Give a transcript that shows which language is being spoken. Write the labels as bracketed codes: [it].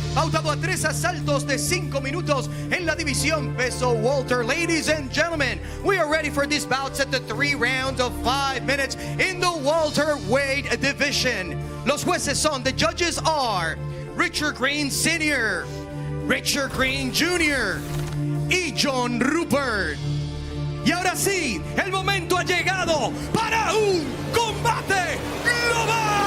[es] Pautado a 3 asaltos de 5 minutos en la división peso welter. [en] Ladies and gentlemen, we are ready for this bout at the 3 rounds of 5 minutes in the welterweight division. [es] Los jueces son, [en] the judges are [es] Richard Green Sr., Richard Green Jr. y John Rupert. Y ahora sí, el momento ha llegado para un combate global.